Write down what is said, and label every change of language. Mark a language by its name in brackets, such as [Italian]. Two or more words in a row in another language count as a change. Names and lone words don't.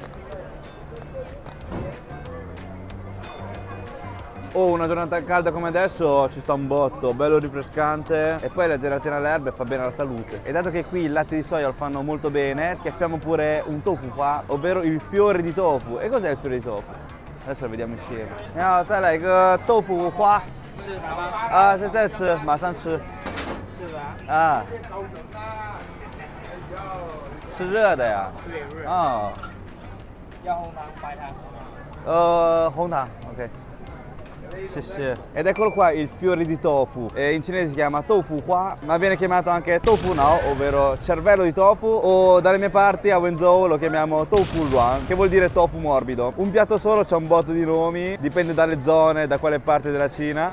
[Italian] Una giornata calda come adesso ci sta un botto, bello rinfrescante e poi la gelatina alle erbe fa bene alla salute. E dato che qui il latte di soia lo fanno molto bene, chiappiamo pure un tofu qua, ovvero il fiore di tofu. E cos'è il fiore di tofu? Adesso lo vediamo insieme. No, sai [English] like tofu [Italian] qua. [Chinese] Ah, 现在吃，马上吃。啊。是热的呀？对，热。哦，要红糖、白糖。红糖 ok. Sì. [Italian] Ed eccolo qua il fiore di tofu. In cinese si chiama tofu hua, ma viene chiamato anche tofu nao, ovvero cervello di tofu, o dalle mie parti a Wenzhou lo chiamiamo tofu luan, che vuol dire tofu morbido. Un piatto solo c'ha un botto di nomi, dipende dalle zone, da quale parte della Cina.